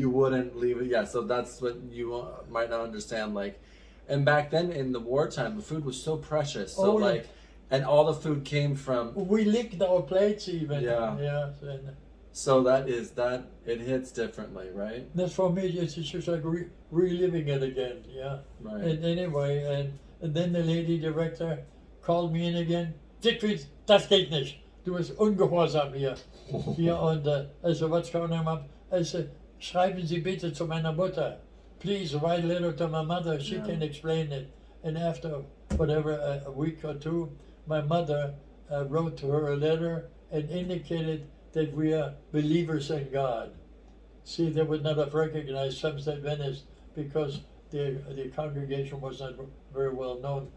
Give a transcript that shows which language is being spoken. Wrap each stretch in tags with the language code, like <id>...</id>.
<en>You wouldn't leave it, yeah, so that's what you might not understand, like, and back then in the wartime, the food was so precious, so like, and all the food came from... We licked our plates even. Yeah. And so it hits differently, right? that's for me, it's just like reliving it again, yeah. Right. And anyway, and then the lady director called me in again.</en> <de>Siegfried, das geht nicht. Du bist ungehorsam hier. Hier und also</de> <en>what's going on? I said,</en> <de>schreiben Sie bitte zu meiner Mutter.</de> <en>please write a letter to my mother. She Yeah. can explain it. And after whatever a week or two, my mother wrote to her a letter and indicated that we are believers in God. See, they would not have recognized Seventh-day Adventists because the congregation was not very well known.</en>